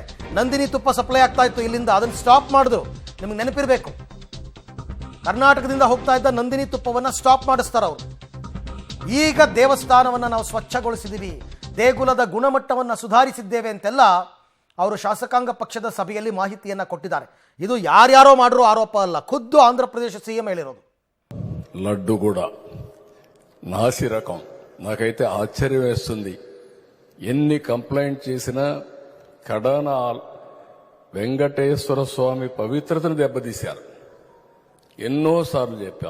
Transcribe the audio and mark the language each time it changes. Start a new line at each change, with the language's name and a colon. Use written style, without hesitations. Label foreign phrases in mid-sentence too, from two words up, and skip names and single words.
Kannada: ನಂದಿನಿ ತುಪ್ಪ ಸಪ್ಲೈ ಆಗ್ತಾ ಇತ್ತು ಇಲ್ಲಿಂದ, ಅದನ್ನು ಸ್ಟಾಪ್ ಮಾಡಿದ್ರು. ನಿಮಗೆ ನೆನಪಿರಬೇಕು, ಕರ್ನಾಟಕದಿಂದ ಹೋಗ್ತಾ ಇದ್ದ ನಂದಿನಿ ತುಪ್ಪವನ್ನು ಸ್ಟಾಪ್ ಮಾಡಿಸ್ತಾರೆ ಅವರು. ಈಗ ದೇವಸ್ಥಾನವನ್ನು ನಾವು ಸ್ವಚ್ಛಗೊಳಿಸಿದ್ದೀವಿ, ದೇಗುಲದ ಗುಣಮಟ್ಟವನ್ನು ಸುಧಾರಿಸಿದ್ದೇವೆ ಅಂತೆಲ್ಲ ಅವರು ಶಾಸಕಾಂಗ ಪಕ್ಷದ ಸಭೆಯಲ್ಲಿ ಮಾಹಿತಿಯನ್ನು ಕೊಟ್ಟಿದ್ದಾರೆ. ಇದು ಯಾರ್ಯಾರೋ ಮಾಡಿರೋ ಆರೋಪ ಅಲ್ಲ, ಖುದ್ದು ಆಂಧ್ರ ప్రదేశ్ సీఎం ಹೇಳಿರೋದು.
Telugu: లడ్డు కూడా నాసి రకం. నాకైతే ఆశ్చర్యం వేస్తుంది. ఎన్ని కంప్లైంట్ చేసినా కడాన వెంకటేశ్వర స్వామి పవిత్రతను దెబ్బతీశారు. ఎన్నోసార్లు చెప్పాం.